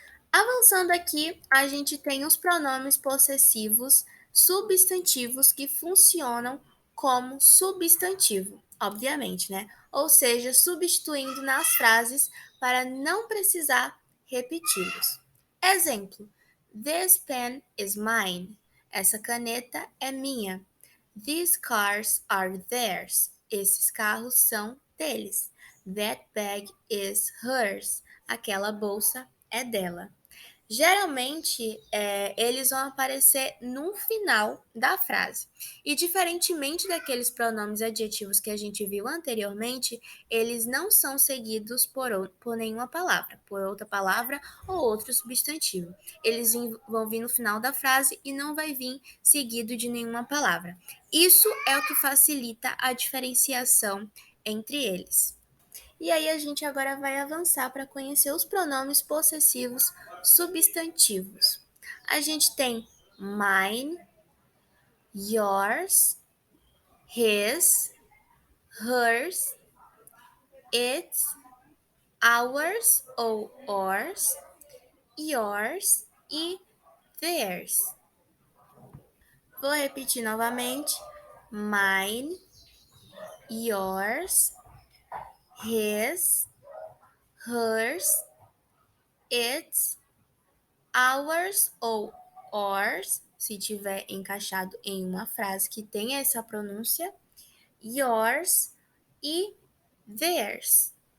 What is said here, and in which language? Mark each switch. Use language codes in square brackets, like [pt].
[pt] Avançando aqui, a gente tem os pronomes possessivos substantivos que funcionam como substantivo, obviamente, né? Ou seja, substituindo nas frases para não precisar repeti-los. [en] Exemplo: This pen is mine. [pt] Essa caneta é minha. [en] These cars are theirs. [pt] Esses carros são deles. [en] That bag is hers. [pt] Aquela bolsa é dela. Geralmente, eles vão aparecer no final da frase. E diferentemente daqueles pronomes adjetivos que a gente viu anteriormente, eles não são seguidos por nenhuma palavra, por outra palavra ou outro substantivo. Eles vão vir no final da frase e não vai vir seguido de nenhuma palavra. Isso é o que facilita a diferenciação entre eles. E aí a gente agora vai avançar para conhecer os pronomes possessivos substantivos. A gente tem [en] mine, yours, his, hers, its, ours ou ours, yours e theirs. [pt] Vou repetir novamente: [en] mine, yours, his, hers, its, ours [pt] ou ours, se tiver encaixado em uma frase que tenha essa pronúncia, yours e theirs.